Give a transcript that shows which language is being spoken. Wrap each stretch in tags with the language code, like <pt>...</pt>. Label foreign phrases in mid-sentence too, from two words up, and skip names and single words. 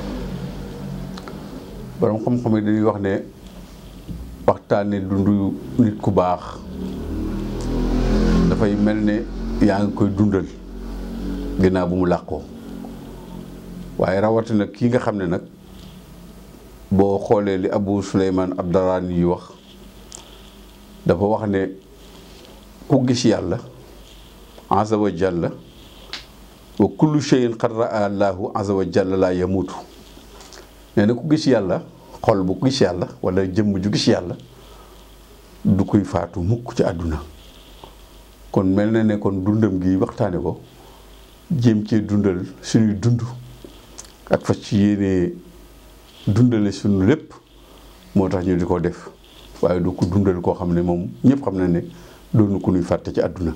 <wo>borom xam-xam yi dañuy wax ne waxtaane dundu nit ku baax dafay mel ne yaa ngi koy dundal ginnaaw bu mu làqoo waaye rawatina kii nga xam ne nag boo xoolee li Abu Suleymaan Ad-Daraani yi wax dafa wax ne ku gis yàlla</wo> <ar>عز وجل وكل شيء قد رأى الله عز وجل لا يموت</ar> <wo>nee na ku gis yàlla xol bu gis yàlla wala jëmm ju gis yàlla du koy faatu mukk ci àdduna. kon mel na ne kon dundam gi waxtaane ko jéem cee dundal suñuy dund ak fas ci yéene dundale suñu lépp moo tax ñu di ko def waaye du ko dundal koo xam ne moom ñëpp xam na ne doonu ko nuy fàtte ci àdduna.</wo>